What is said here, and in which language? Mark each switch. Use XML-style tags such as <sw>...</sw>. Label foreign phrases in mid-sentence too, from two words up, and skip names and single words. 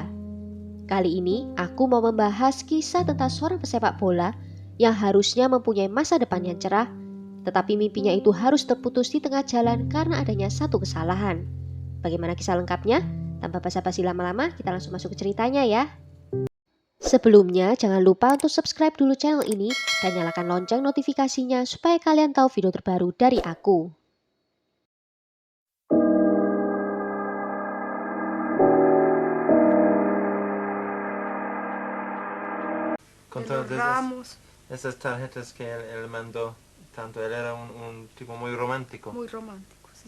<id>Kali ini aku mau membahas kisah tentang seorang pesepak bola yang harusnya mempunyai masa depan yang cerah, tetapi mimpinya itu harus terputus di tengah jalan karena adanya satu kesalahan. Bagaimana kisah lengkapnya? Tanpa basa-basi lama-lama, kita langsung masuk ke ceritanya ya. Sebelumnya, jangan lupa untuk subscribe dulu channel ini dan nyalakan lonceng notifikasinya supaya kalian tahu video terbaru dari aku.</id> <es>Con de todas los ramos, esas tarjetas que él mandó, tanto él era un tipo muy romántico. muy romántico, sí.</es>